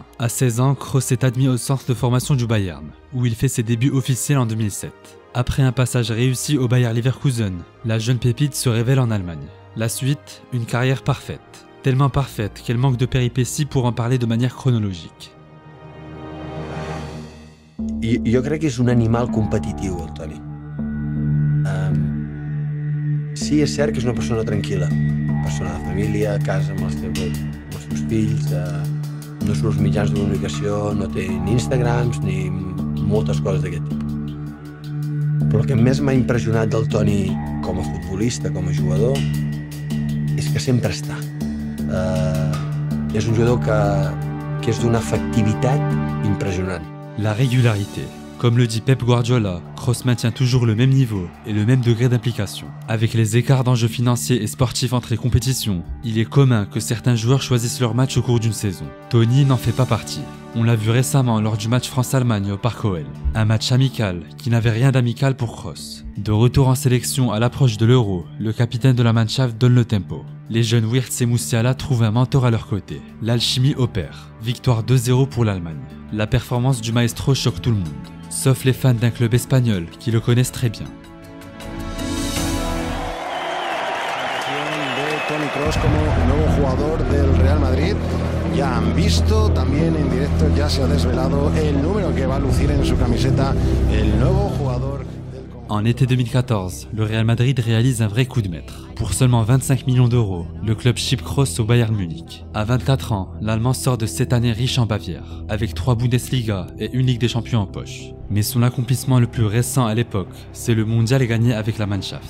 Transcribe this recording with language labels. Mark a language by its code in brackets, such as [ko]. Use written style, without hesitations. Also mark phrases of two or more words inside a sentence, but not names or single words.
[fr] À 16 ans, Kroos est admis au centre de formation du Bayern, où il fait ses débuts officiels en 2007. Après un passage réussi au Bayer Leverkusen, la jeune pépite se révèle en Allemagne. La suite, une carrière parfaite. Tellement parfaite qu'elle manque de péripéties pour en parler de manière chronologique. [ca] Jo crec que és un animal competitiu, el Toni. Sí, és cert que és una persona tranquil·la, persona de família, a casa amb els seus fills, no surt als mitjans de comunicació, no té ni Instagrams ni moltes coses d'aquest tipus. Però el que més m'ha impressionat del Toni com a futbolista, com a jugador, és que sempre està. És un jugador que és d'una efectivitat impressionant. [fr] La régularité. Comme le dit Pep Guardiola, Kroos maintient toujours le même niveau et le même degré d'implication. Avec les écarts d'enjeux financiers et sportifs entre les compétitions, il est commun que certains joueurs choisissent leur match au cours d'une saison. Toni n'en fait pas partie. On l'a vu récemment lors du match France-Allemagne au Parc OL. Un match amical qui n'avait rien d'amical pour Kroos. De retour en sélection à l'approche de l'Euro, le capitaine de la Mannschaft donne le tempo. Les jeunes Wirtz et Musiala trouvent un mentor à leur côté. L'alchimie opère. Victoire 2-0 pour l'Allemagne. La performance du maestro choque tout le monde, sauf les fans d'un club espagnol qui le connaissent très bien. [es] Toni Kroos como nuevo jugador del Real Madrid. Ya han visto, también en directo ya se ha desvelado el número que va a lucir en su camiseta el nuevo jugador. [fr] En été 2014, le Real Madrid réalise un vrai coup de maître. Pour seulement 25 millions d'euros, le club ship Kroos au Bayern Munich. À 24 ans, l'Allemand sort de cette année riche en Bavière, avec 3 Bundesliga et une Ligue des Champions en poche. Mais son accomplissement le plus récent à l'époque, c'est le mondial gagné avec la Mannschaft.